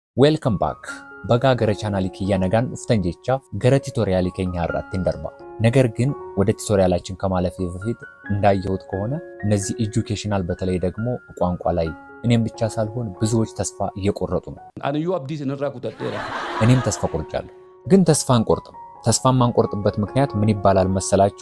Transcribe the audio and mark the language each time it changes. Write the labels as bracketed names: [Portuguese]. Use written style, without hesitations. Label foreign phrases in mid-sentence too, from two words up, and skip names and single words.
[English] Welcome back. [Oromo] Baga gara channel kiyya nagaan dhuftan jecha gara tutorial keenya irratti darba. [Amharic] ነገር ግን ወደ ቱቶሪያላችን ከማለፌ በፊት እንዳየሁት ከሆነ እነዚህ ኤጁኬሽናል በተለይ ደግሞ ቋንቋ ላይ እኔም ብቻ ሳልሆን ብዙዎች ተስፋ እየቆረጡ ነው። አንዩ አብዲስ እንራኩታደረ እኔም ተስፋ ቆርጫለሁ። ግን ተስፋ አንቆርጥም። ተስፋ ማንቆርጥበት ምክንያት ምን ይባላል መሰላችሁ?